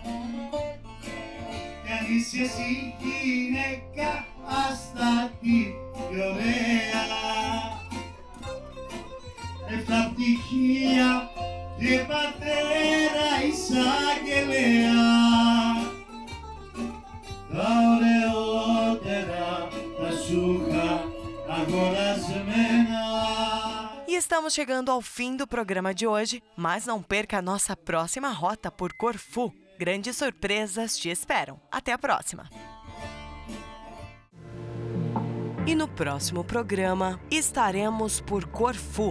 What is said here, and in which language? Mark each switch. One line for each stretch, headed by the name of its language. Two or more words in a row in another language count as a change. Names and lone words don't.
Greek: Κι αν είσαι εσύ γυναίκα αστάτη και ωραία, εφτά πτυχία και πατέρα εισαγγελέα, τα ωραιότερα τα σούχα αγορασμένα.
Portuguese: E estamos chegando ao fim do programa de hoje, mas não perca a nossa próxima rota por Corfu. Grandes surpresas te esperam. Até a próxima! E no próximo programa, estaremos por Corfu.